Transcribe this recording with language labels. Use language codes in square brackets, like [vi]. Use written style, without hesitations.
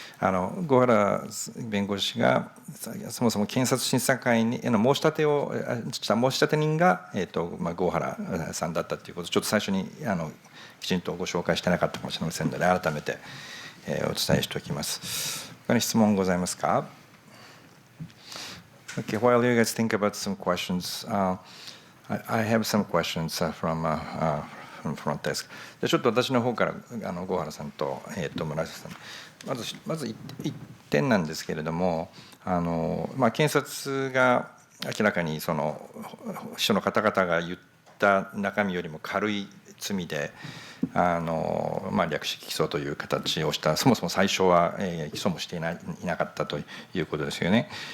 [ja] 郷原弁護士がそもそも検察審査会への申し立てをした申し立て人が、郷原さんだったということをちょっと最初にきちんとご紹介してなかったかもしれませんので、改めてお伝えしておきます。他に質問ございますか？ [en] Okay, while you guys think about some questions, I have some questions from front desk. [ja] でちょっと私の方から郷原さんと村瀬さん、まず1点なんですけれども、検察が明らかにその秘書の方々が言った中身よりも軽い罪で略式起訴という形をした、そもそも最初は起訴もしていなかったということですよね。